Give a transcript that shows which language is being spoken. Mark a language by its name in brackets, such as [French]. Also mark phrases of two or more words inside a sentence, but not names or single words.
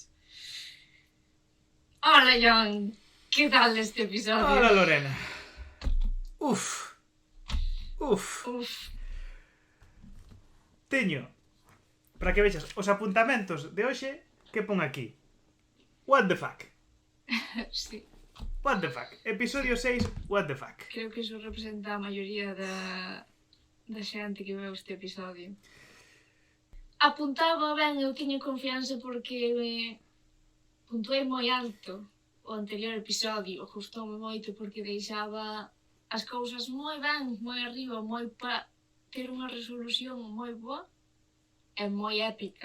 [Galician] Ola, John, que tal este episodio? Ola, Lorena. Uf. Teño, para que vexas, os apuntamentos de hoxe que pon aquí. [English] What the fuck? [Galician] Sí. [English] What the fuck? Episodio 6, what the fuck? [Galician] Creo que iso representa a maioría da xente que veu este episodio. Apuntaba ben, eu tiña confianza porque puntuei moi alto o anterior episodio, gustoume moito porque deixaba as cousas moi ben, moi arriba, moi para ter unha resolución moi boa e moi épica.